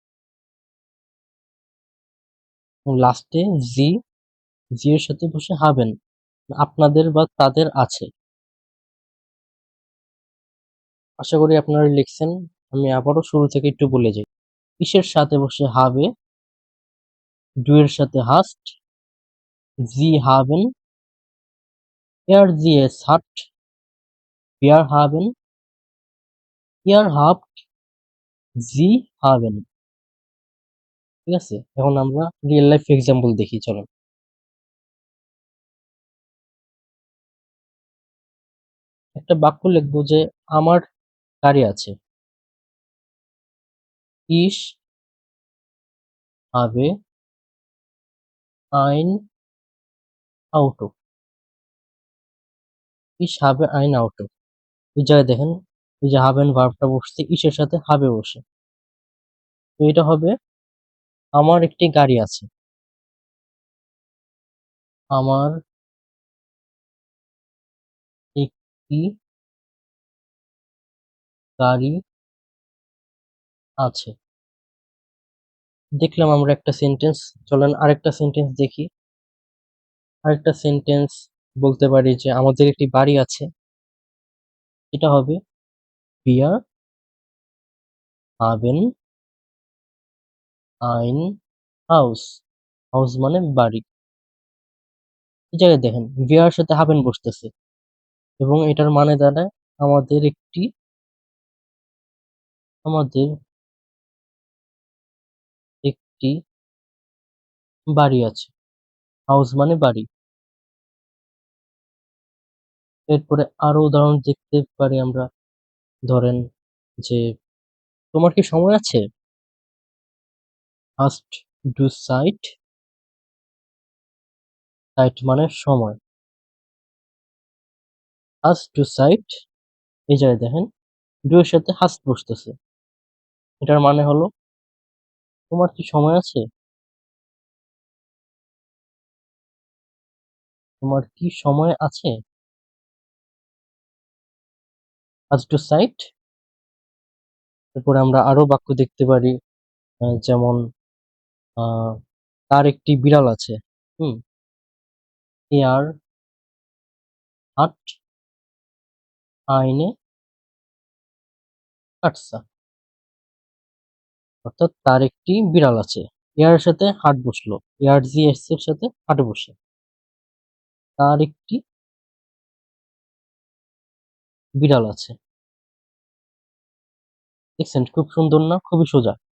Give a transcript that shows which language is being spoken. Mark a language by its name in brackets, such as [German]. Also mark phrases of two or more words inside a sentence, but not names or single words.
[Bangla] লাস্টে জি, জি এর সাথে বসে হাবেন আপনাদের বা তাদের আছে। আশা করি আপনারা লিখছেন। আমি আবারও শুরু থেকে একটু বলে যাই। ইসের সাথে বসে হবে, ডু এর সাথে হাস্ট, [German] Sie haben, er sie es hat, wir haben, ihr habt, জি haben। [Bangla] ঠিক আছে, এখন আমরা রিয়েল লাইফ এক্সাম্পল দেখি, চলো। একটা বাক্য লিখবো যে আমার গাড়ি আছে। [German] ich habe ein Auto, ich habe ein Auto। [Bangla] এই জায়গায় দেখেন, এই যে হাবেন ভার্বটা বসছে ইসের সাথে হবে বসে, তো এটা হবে আমার একটি গাড়ি আছে। আমার একটি গাড়ি আছে। দেখলাম আমরা একটা সেন্টেন্স, চলেন আরেকটা সেন্টেন্স দেখি। আরেকটা সেন্টেন্স বলতে পারি যে আমাদের একটি বাড়ি আছে। এটা হবে [German] wir haben ein Haus, [Bangla] হাউস মানে বাড়ি। এই জায়গায় দেখেন wir এর সাথে haben বসতেছে এবং এটার মানে দাঁড়ায় আমাদের একটি, আমাদের একটি বাড়ি আছে। হাউস মানে বাড়ি। এরপরে আরো উদাহরণ দেখতে পারি আমরা। ধরেন যে তোমার কি সময় আছে? [German] Hast du Zeit? Zeit [Bangla] মানে সময়। [German] Hast du Zeit? [Bangla] এই জায়গায় দেখেন ডু এর সাথে hast বসতেছে। এটার মানে হলো তোমার কি সময় আছে? তোমার কি সময় আছে? [German] Hast du Zeit? [Bangla] এরপরে আমরা আরো বাক্য দেখতে পারি, যেমন তার একটি বিড়াল আছে। হুম, [German] er hat eine Katze, [Bangla] অর্থাৎ তার একটি বিড়াল আছে। এর সাথে হাট বসলো, [German] er sie es [Bangla] এর সাথে হাট বসে, তার একটি বিড়াল আছে। দেখছেন খুব সুন্দর না, খুবই সোজা।